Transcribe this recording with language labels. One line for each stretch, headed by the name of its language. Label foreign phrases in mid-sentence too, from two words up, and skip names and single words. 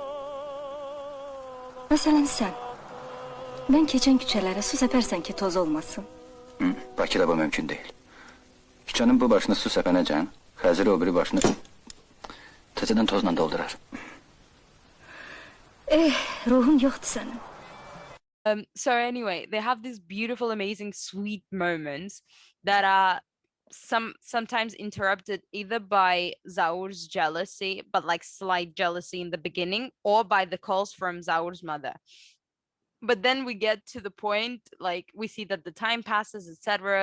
Azerbaijani: Məsələn sən. Mən keçən küçələrə su səpərsən ki toz olmasın. Bakıda bu mümkün deyil. Küçənin bu başını su səpənəcən, Xəzir o biri başını təzədən tozla doldurar. Ruhun yoxdur sənin.
English: So anyway, they have these beautiful, amazing, sweet moments that are sometimes interrupted either by Zaur's jealousy, but like slight jealousy in the beginning, or by the calls from Zaur's mother. But then we get to the point, like we see that the time passes, etc.